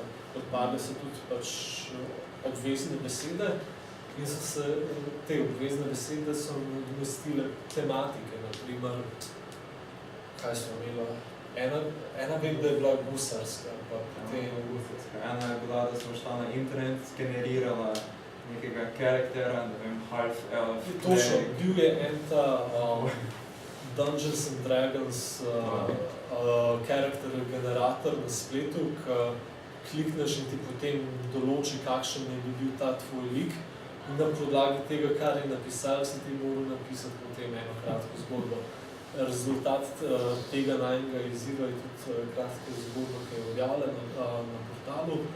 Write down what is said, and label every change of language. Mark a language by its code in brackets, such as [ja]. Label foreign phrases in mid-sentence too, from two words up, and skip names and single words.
[sl] Odpadle so tudi pač obvezne besede in so se te obvezne besede so nadomestile tematike, naprimer, kaj smo imeli, ena vem, da je bila gusarska, pa potem ena je bila, da smo šla na internet, sgenerirala nekega karaktera, ne vem, half-elf. Točno, bil je en ta Dungeons and Dragons [en] character generator [sl] na spletu, ki klikneš in ti potem določi, kakšen je bil ta tvoj lik in na podlagi tega, kar je napisal, si ti moral napisati potem eno kratko zgodbo. Rezultat tega najnega izziva je tudi kratka zgodba, ki je objavljena na portalu.